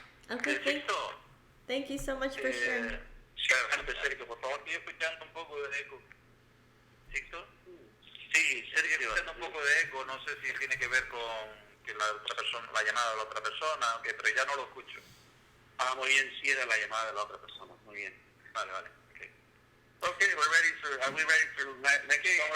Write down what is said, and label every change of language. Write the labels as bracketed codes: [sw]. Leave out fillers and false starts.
[en] Okay, thank you so much for sharing. [es] Sergio, por favor, estoy escuchando un poco de eco. ¿Sixto? Sí, Sergio, escuchando un poco de eco, no sé si tiene que ver con que la llamada de la otra persona, pero ya no lo escucho. Muy bien, sí era la llamada de la otra persona, muy bien. Vale. [en] Okay, are we ready for next